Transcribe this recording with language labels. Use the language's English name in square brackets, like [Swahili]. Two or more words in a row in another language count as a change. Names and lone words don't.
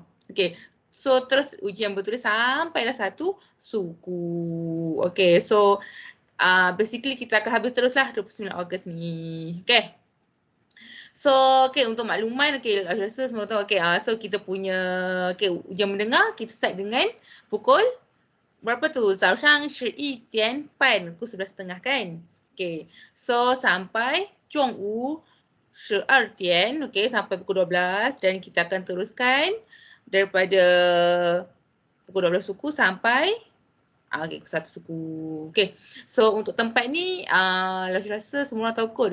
[English] Okay, so [Malay] terus ujian bertulis sampailah 1 suku. [English] Okay, so basically [Malay] kita akan habis teruslah 29 Ogos ni. Okay. [English] So, okay, [Malay] untuk makluman, okay, saya rasa semua tahu. [English] Okay, so [Malay] kita punya ujian mendengar, kita start dengan pukul berapa tu? [Chinese] 早上11点半, [Malay] pukul 11.30 kan? [English] Okay, so [Malay] sampai [Chinese] 中午12点, [Malay] okay, sampai pukul 12 dan kita akan teruskan daripada pukul 12 suku sampai okay, satu suku. [English] Okay, so [Malay] untuk tempat ni Lasyu rasa semua orang tahu kot.